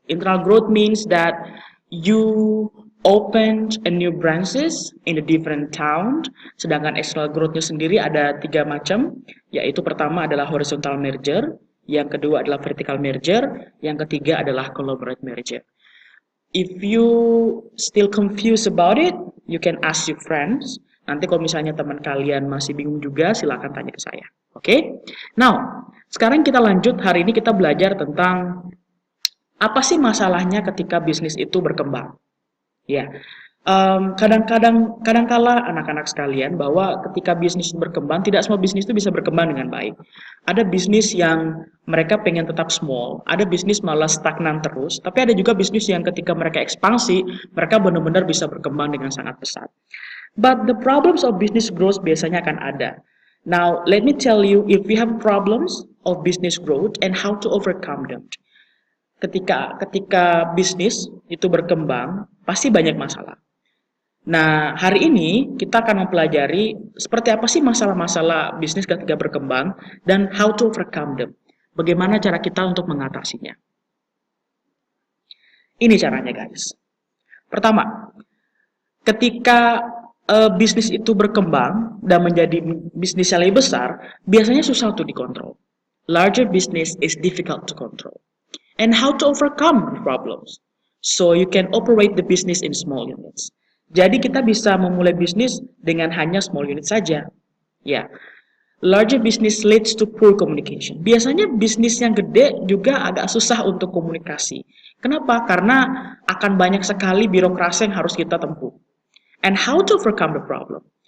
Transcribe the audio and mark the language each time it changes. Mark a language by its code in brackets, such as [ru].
[en] Internal growth means that you open a new branches in a different town. [id] Sedangkan external growth-nya sendiri ada 3 macam, yaitu pertama adalah horizontal merger, yang kedua adalah vertical merger, yang ketiga adalah collaborate merger. [en] If you still confused about it, you can ask your friends. [id] Nanti kalau misalnya teman kalian masih bingung juga, silakan tanya ke saya. Oke? Now, sekarang kita lanjut. Hari ini kita belajar tentang apa sih masalahnya ketika bisnis itu berkembang. Ya, kadang-kala anak-anak sekalian bahwa ketika bisnis berkembang, tidak semua bisnis itu bisa berkembang dengan baik. Ada bisnis yang mereka pengen tetap small, ada bisnis malah stagnan terus, tapi ada juga bisnis yang ketika mereka ekspansi, mereka benar-benar bisa berkembang dengan sangat pesat. [en] But the problems of business growth [id] biasanya akan ada. [en] Now, let me tell you if we have problems of business growth and how to overcome them. [id] Ketika bisnis itu berkembang, pasti banyak masalah. Nah, hari ini kita akan mempelajari seperti apa sih masalah-masalah bisnis ketika berkembang dan [en] how to overcome them. [id] Bagaimana cara kita untuk mengatasinya. Ini caranya, guys. Pertama, ketika bisnis itu berkembang dan menjadi bisnis yang lebih besar, biasanya susah untuk dikontrol. [en] Larger business is difficult to control. And how to overcome the problems. So you can operate the business in small units. [id] Jadi kita bisa memulai bisnis dengan hanya small unit saja. Ya. [en] Larger business leads to poor communication. [id] Biasanya bisnis yang gede juga agak susah untuk komunikasi. Kenapa? Karena akan banyak sekali birokrasi yang harus kita tempuh. [en] And how to overcome the problem?